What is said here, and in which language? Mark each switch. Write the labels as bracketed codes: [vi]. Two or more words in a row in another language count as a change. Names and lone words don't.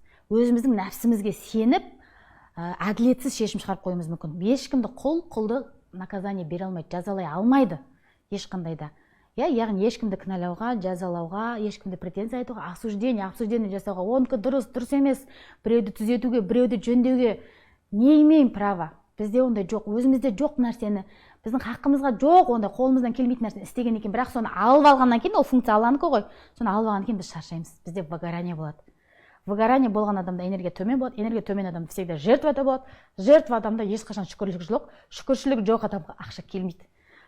[kk] Өзіміздің нәпсімізге сеніп, әділетсіз шешім шығарып қойымыз мүмкін. Ешкімді құлды наказание бере алмайды, жазалай алмайды ешқандай да. Яғни ешкімді кінәлауға, жазалауға, ешкімді претензия айтуға, осуждение жасауға, оныкі дұрыс емес, біреуді түзетуге, біреуді жөндеуге [ru] не имеем права. [kk] Бізде ондай жоқ, өзімізде жоқ нәрсені, біздің хақымызға жоқ, ондай қолымыздан келмейтін нәрсені істеген екен, бірақ соны алып алғаннан кейін, ол функция аланыкі ғой, соны алып алғаннан кейін біз шаршаймыз, бізде выгорание болады. Выгорание болған адамда энергия төмен болады, энергия төмен адам всегда жертвада болады, жертва адамда ешқашан шүкірлік жоқ, шүкіршілік жоқ адамға ақша келмейді.